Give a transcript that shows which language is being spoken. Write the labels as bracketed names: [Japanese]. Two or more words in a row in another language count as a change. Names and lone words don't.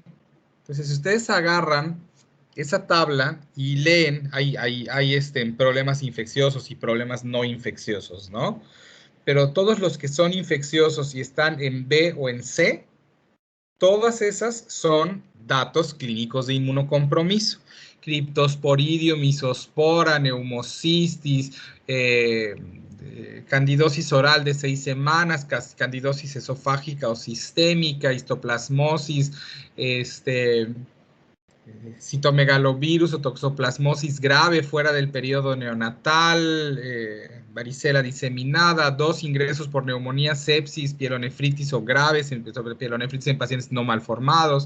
[Spanish] Entonces, si ustedes agarran esa tabla y leen, hay problemas infecciosos y problemas no infecciosos, ¿no? Pero todos los que son infecciosos y están en B o en C, todas esas son datos clínicos de inmunocompromiso. Criptosporidio, misospora, neumocistis, candidosis oral de 6 semanas, candidosis esofágica o sistémica, histoplasmosis, citomegalovirus o toxoplasmosis grave fuera del periodo neonatal, varicela diseminada, 2 ingresos por neumonía, sepsis, pielonefritis o graves, pielonefritis en pacientes no malformados.